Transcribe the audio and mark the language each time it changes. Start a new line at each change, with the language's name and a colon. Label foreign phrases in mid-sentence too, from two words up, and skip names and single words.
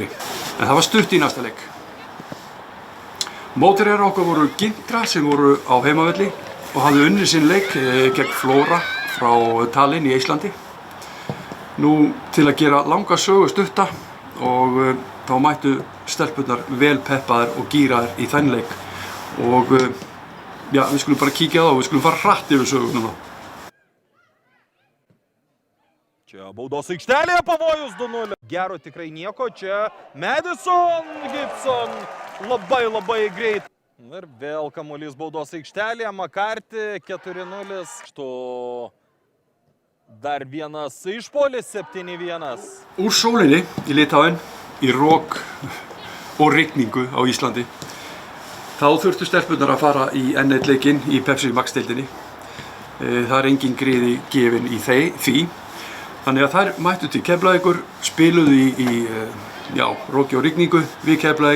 Icelandic: En það var stutt í næsta leik. Mótherjar okkar voru Gintra sem voru á heimavelli og hafði unnið sinn leik gegn Flóra frá Tallinn í Íslandi. Nú til að gera langa sögu stutta og þá mættu stelpurnar vel peppaðar og gíraðar í þenn leik og já, við skulum bara kíkja á það og við skulum fara hratt yfir sögu núna.
Lithuanian: Čia baudos aikštelėje pavojus 2-0. Gero tikrai nieko. Čia Madison Gibson labai greit. Ir vėl kamuolys baudos aikštelėje. McCarthy 4-0. Štų dar vienas išpuolis 7-1.
Icelandic: Úr sólinni í Litáen, í rok og rigningu á Íslandi. Þá þurftu stelpurnar að fara í N1 leikinn í Pepsi Max-deildinni. Það engin griði gefin í því. Þannig að þær mættu til Keflavíkur, spiluðu í roki og rigningu við Keflavík.